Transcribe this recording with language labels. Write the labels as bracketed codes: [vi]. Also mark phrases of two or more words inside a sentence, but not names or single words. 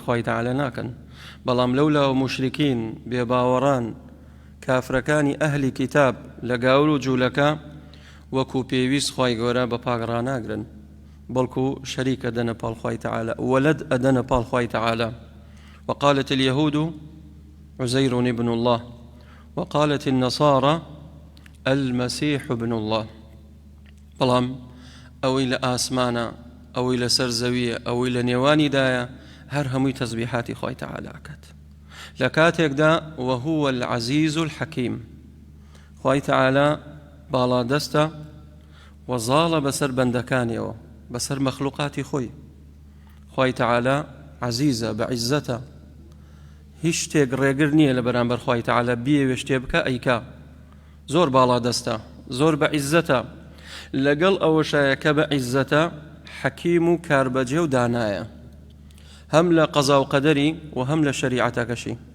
[ckb] خۆی تەعالا ناکەن بەڵام لەولاوە مشرکین بێباوەڕان کافرەکانی ئەهلی کتاب لە گاور و جوولەکە وەکو پێویست خۆی گەورە بە پاک ڕاناگرن بەڵکو شەریکە دەنە پاڵ خۆی تەعالا وەلەد ئەدەنە پاڵ خۆی تەعالا [ar] وقالت اليهود عزير ابن الله [ckb] وقالت النصارى المسيح ابن الله بەڵام ئەوەی لە ئاسمانە ئەوەی لەسەر زەویە ئەوەی لە نێوانی دایە هەر هەمووی تەسبیحاتی خۆی تەعالاکات لە کاتێکدا [ar] وهو العزيز الحكيم [ckb] خۆی تەعالا باڵادەستە و زاڵە بەسەر بەندەکانیەوە بەسەر مەخلوقاتی خۆی خۆی تەعالا عزیزە بەعیزەتە هیچ شتێک ڕێگر نییە لە بەرامبەر خۆی تەعالا بیەوێ شتێ بکە ئەیکا زۆر باڵادەستە زۆر بەعیزەتە لەگەڵ ئەوەشایە کە بەعیزەتە حەکیم و کاربەجێ و دانایە هەم لە قەزا و قەدەری و هەم لە شەریعەتەکەشی